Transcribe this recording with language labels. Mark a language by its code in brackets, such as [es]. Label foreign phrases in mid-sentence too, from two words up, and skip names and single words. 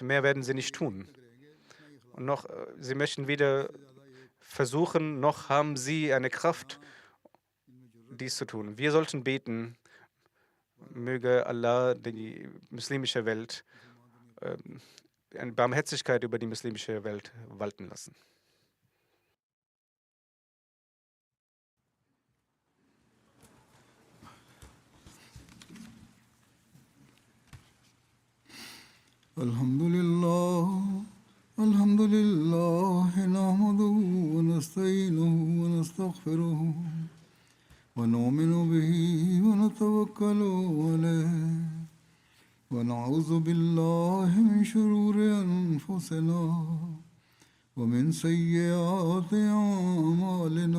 [de] Mehr werden sie nicht tun. Und noch, sie möchten weder versuchen, noch haben sie eine Kraft, dies zu tun. Wir sollten beten, möge Allah die muslimische Welt, eine Barmherzigkeit über die muslimische Welt walten lassen. [ar] Alhamdulillah. الحمد لله نحمده ونستعينه ونستغفره ونؤمن به ونتوكل عليه ونعوذ بالله من شرور أنفسنا ومن سيئات أعمالنا